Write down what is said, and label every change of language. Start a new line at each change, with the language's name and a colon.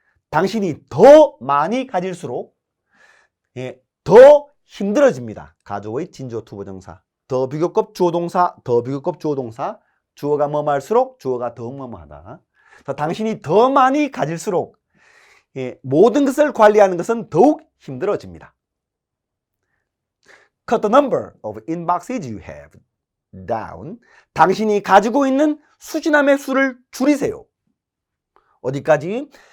Korean: 당신이 더 많이 가질수록 더 힘들어집니다. 가족의 진주어 투부정사. 더 비교급 주어동사, 더 비교급 주어동사. 주어가 뭐뭐할수록 주어가 더욱 뭐뭐하다. 당신이 더 많이 가질수록 모든 것을 관리하는 것은 더욱 힘들어집니다.
English: Cut the number of inboxes you have down.
Korean: 당신이 가지고 있는 수신함의 수를 줄이세요. 어디까지?